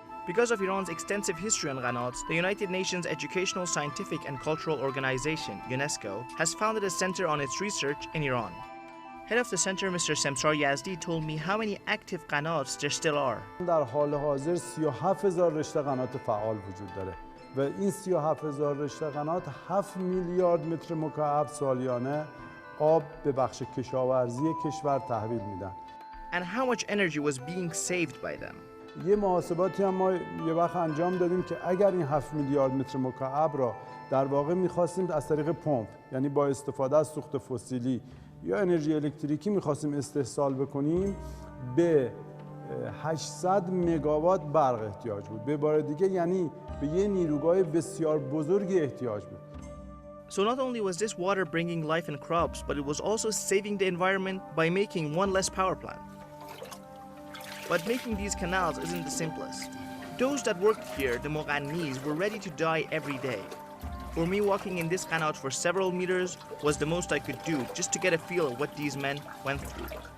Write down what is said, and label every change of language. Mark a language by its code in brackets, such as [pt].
[en] Because of Iran's extensive history on qanats, the United Nations Educational, Scientific and Cultural Organization, UNESCO, has founded a center on its research in Iran. Head of the center, Mr. Semsar Yazdi, told me how many active qanats there still are. [fa] در حال حاضر 37000 رشته قنات فعال وجود داره و این 37000 رشته قنات 7 میلیارد متر مکعب سالیانه آب به بخش کشاورزی کشور تحویل میدن. [en] And how much energy was being saved by them. [fa] یه محاسباتی هم ما یه وقت انجام دادیم که اگر این 7 میلیارد متر مکعب را در واقع می‌خواستیم از طریق پمپ، یعنی با استفاده از سوخت فسیلی یا انرژی الکتریکی می‌خواستیم استحصال بکنیم، به 800 مگاوات برق احتیاج بود. به عبارت دیگه یعنی به یه نیروگاه بسیار بزرگی احتیاج بود. [en] So not only was this water bringing life and crops, but it was also saving the environment by making one less power plant. But making these canals isn't the simplest. Those that worked here, the Moghannis, were ready to die every day. For me, walking in this qanat for several meters was the most I could do just to get a feel of what these men went through.